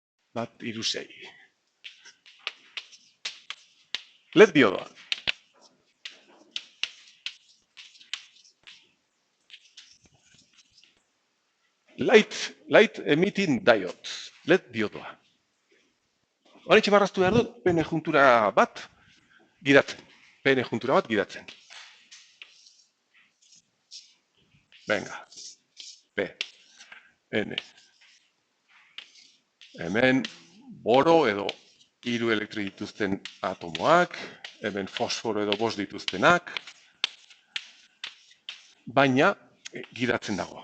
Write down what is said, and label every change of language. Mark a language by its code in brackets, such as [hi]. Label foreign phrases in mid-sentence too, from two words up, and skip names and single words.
[eu] bat, hiru, sei. LED diodoa. [en] Light emitting diode. [eu] LED diodoa. Horaitxe marraztu behar dut, PN juntura bat gidatzen. PN juntura bat gidatzen. Venga. P. N. Hemen boro edo 3 elektroi dituzten atomoak, hemen fosforo edo 5 dituztenak, baina gidatzen dago.